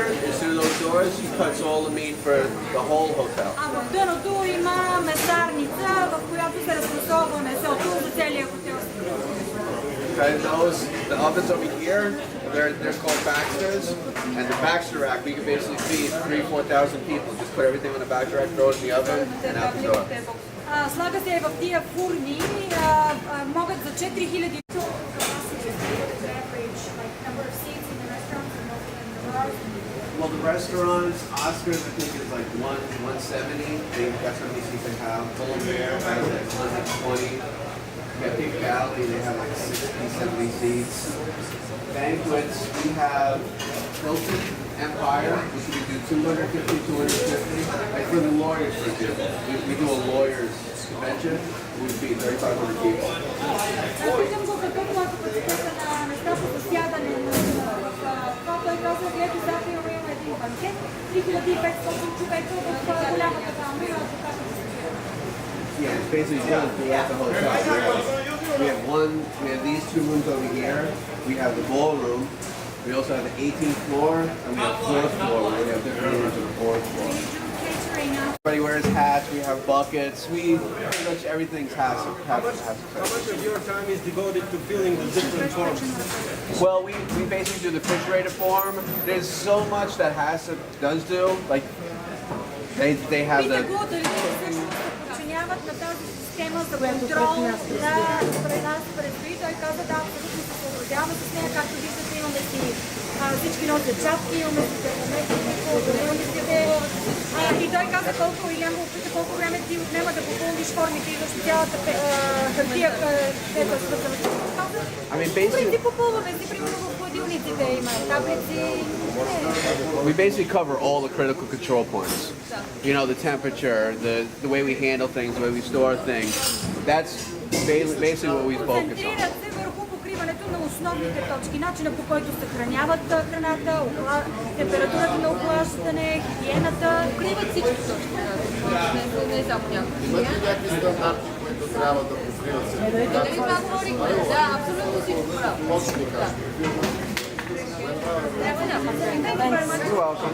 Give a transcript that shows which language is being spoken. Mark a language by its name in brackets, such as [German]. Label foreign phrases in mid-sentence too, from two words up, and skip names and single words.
[English] As through those doors, he cuts all the meat for the whole hotel. [Bulgarian] А в дъното има месарница, в която се разфасова месото за целия хотел. [English] Okay, the ovens over here, they're called Baxters. And the Baxter rack, we can basically feed 3,000-4,000 people. Just put everything on the Baxter rack, throw it in the oven, and out the door. [Bulgarian] Слага се в тия фурни, могат за 4,000. [English] Well, the restaurants, Oscars, I think is like 170. That's how many seats they have. Bear has like 120. At Big Valley, they have like 60, 70 seats. Banquets, we have Hilton Empire, which we do 250, 250. Like for the lawyers, for example, we do a lawyers convention. We feed 3,500 people. [Bulgarian] Питам го какъв е капацитета на местата за сядане в това, той каза, ето завтра имаме един банкет, 3,500 човека в голямата зала. [English] Yeah, it's basically done throughout the hotel. We have these two rooms over here. We have the ballroom. We also have the 18th floor, and we have 4th floor where we have different rooms on the 4th floor. Everybody wears hats, we have buckets, pretty much everything's has. How much of your time is devoted to filling the different forms? Well, we basically do the refrigerated form. There's so much that HACCP does do. Like, they have the... [Bulgarian] подчиняват на тази система за контрол на нас предстои. Той каза, да, абсолютно се съобразяваме с нея. Както виждате, имаме си всички носят чапки, имаме си термометрите. И той каза колко, Илиан го опита колко време ти отнема да попълниш формите и защото цялата хартия, където е свързана. Принцип попълваме си, примерно в хладилниците има таблици. [English] We basically cover all the critical control points. You know, the temperature, the way we handle things, the way we store things. That's basically what we focus on. [Bulgarian] Концентрират се върху покриването на основните точки, начина по който съхраняват храната, температурата на охлаждане, хигиената. Покриват всички точки, не само някакви. Имате ли някакви стандарти, които трябва да покриват се? Дали това говорихме? Да, абсолютно всичко право. Може ли да кажете? [English] You're welcome.